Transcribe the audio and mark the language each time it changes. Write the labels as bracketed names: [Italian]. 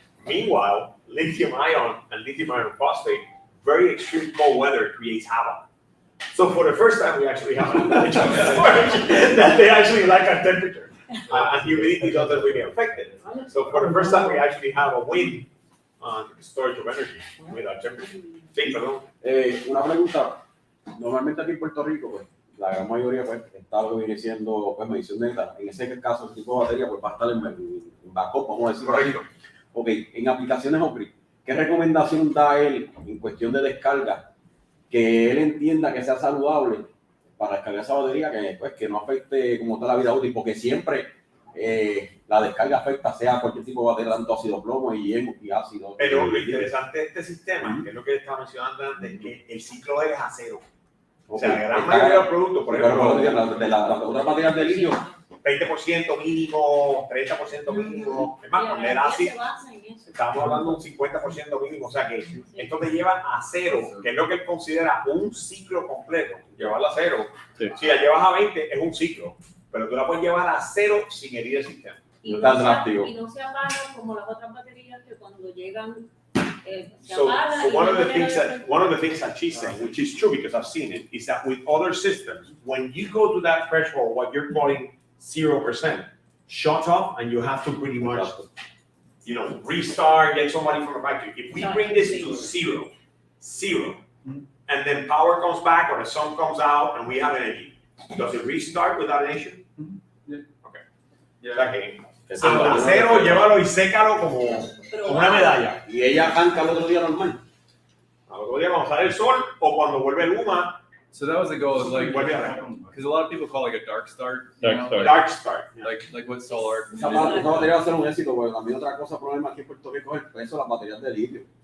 [English] Meanwhile, lithium ion and lithium iron phosphate, very extreme cold weather creates havoc. So for the first time, we actually have an advantage of storage that they actually like our temperature. And humidity doesn't really affect it. So for the first time, we actually have a win on storage of energy with our temperature. [Spanish] Sí, perdón. Una pregunta, normalmente aquí en Puerto Rico, pues, la gran mayoría pues, está lo que viene siendo pues, medición neta. En ese caso, ese tipo de batería pues, va a estar en backup, vamos a decir. Correcto. Ok, en aplicaciones HOMEGRID, ¿qué recomendación da él en cuestión de descarga que él entienda que sea saludable para descargar esa batería que, pues, que no afecte como tal la vida útil? Porque siempre la descarga afecta sea cualquier tipo de batería, tanto ácido plomo y ácido. Pero lo interesante de este sistema, que es lo que estaba mencionando antes, es que el ciclo es a cero. O sea, la gran mayoría de los productos, por ejemplo, de las otras baterías de litio, 20% mínimo, 30% mínimo, es más, con lead acid, estamos hablando de un 50% mínimo, o sea que esto te lleva a cero, que es lo que él considera un ciclo completo. Llevarla a cero, si la llevas a 20 es un ciclo, pero tú la puedes llevar a cero sin herir el sistema. Y no se apagan como las otras baterías que cuando llegan [English] So one of the things that she's saying, which is true because I've seen it, is that with other systems, when you go to that threshold, what you're calling 0%, shut off, and you have to pretty much, you know, restart, get somebody from the factory. If we bring this to zero, and then power comes back or the sun comes out and we have energy, does it restart without an issue? Okay. Yeah. [Spanish] O sea que hasta cero, llévalo y sécalo como una medalla. y ella arranca el otro día normal. Al otro día cuando sale el sol o cuando vuelve el luma. [English] So that was the goal, like, [Spanish] Vuelve a [English] because a lot of people call it like a dark start. dark start. Yeah. Like what solar. [Spanish] Esa batería va a ser un éxito, porque también otra cosa, problema aquí en Puerto Rico es el peso de las baterías de litio.